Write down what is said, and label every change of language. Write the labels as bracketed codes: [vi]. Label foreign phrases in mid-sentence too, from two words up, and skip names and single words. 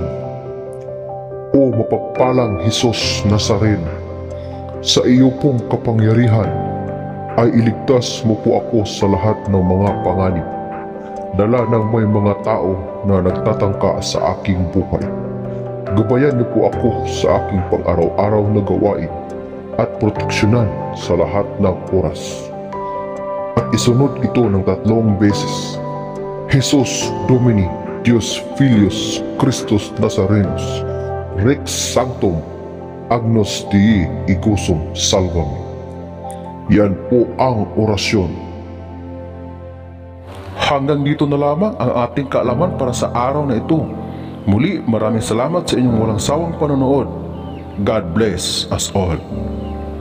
[tl] O mapagpalang Hesus Nazareno, sa iyo pong kapangyarihan ay iligtas mo po ako sa lahat ng mga panganib, dala ng may mga tao na nagtatangka sa aking buhay. Gabayan niyo po ako sa aking pang-araw-araw na gawain at proteksyonan sa lahat ng oras. At isunod ito ng 3 beses. [la] Jesus Domini, Deus Filius Christus Nazarenus, Rex Sanctum, Agnus Dei Igosum Salvami. [tl] Yan po ang orasyon. Hanggang dito na lamang ang ating kaalaman para sa araw na ito. Muli, maraming salamat sa inyong walang sawang panonood. [en] God bless us all.